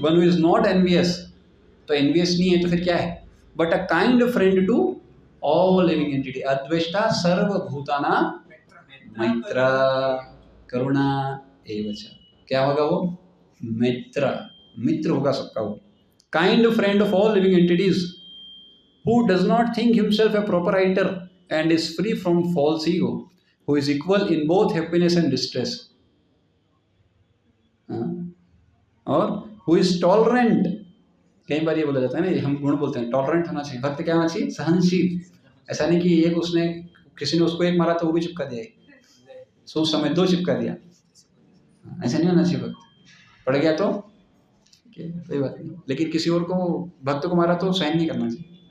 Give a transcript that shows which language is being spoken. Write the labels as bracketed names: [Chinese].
[English] one who is not envious, [Hindi] तो envious नहीं है तो फिर क्या है? [English] but a kind friend to all living entity, [Sanskrit] अद्वेष्टा सर्वभूताना मैत्र करुणा एवच। [Hindi] क्या होगा वो? मित्र, मित्र होगा सबका वो। [English] Kind friend of all living entities, who does not think himself a proprietor and is free from false ego, who is equal in both happiness and distress, और who is tolerant। [Hindi] कई बार ये बोला जाता है ना, ये हम गुण बोलते हैं, टॉलरेंट होना चाहिए। भक्त क्या होना चाहिए? सहनशील। ऐसा नहीं कि एक उसने, किसी ने उसको एक मारा तो वो भी चिपका दिया, सोच समय दो चिपका दिया, ऐसा नहीं होना चाहिए। भक्त पड़ गया तो कोई बात नहीं, लेकिन किसी और को, भक्त को मारा तो सहन नहीं करना चाहिए।